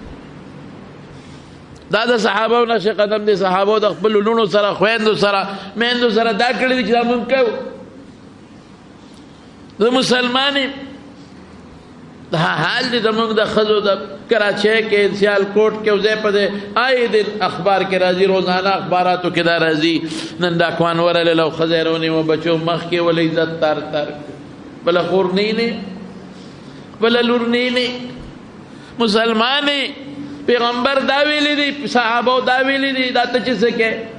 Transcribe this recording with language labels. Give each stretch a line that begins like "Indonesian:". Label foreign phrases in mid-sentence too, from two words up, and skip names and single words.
Pashto: دا د صحابو نقش قدم دی صحابو د خپل لونو سره خویندو سره میندو سره دا کړي دي چې دا موږ کوو د مسلمانې دا حال دی زموږ د ښځو د کراچۍ کې سیالکوټ کې ځای په ځای
Urdu: آئے دن
Pashto: اخبار کې راځي روزانه اخباراتو کې دا راځي نن دا کوان ورلله او ښځه یې رونیوه بچو مخ کې ولې عزت تار بله خور نه بله لور نه مسلمانې پیغمبر دا ویلی دی صحابو دا ویلی دی دا ته چې څه کې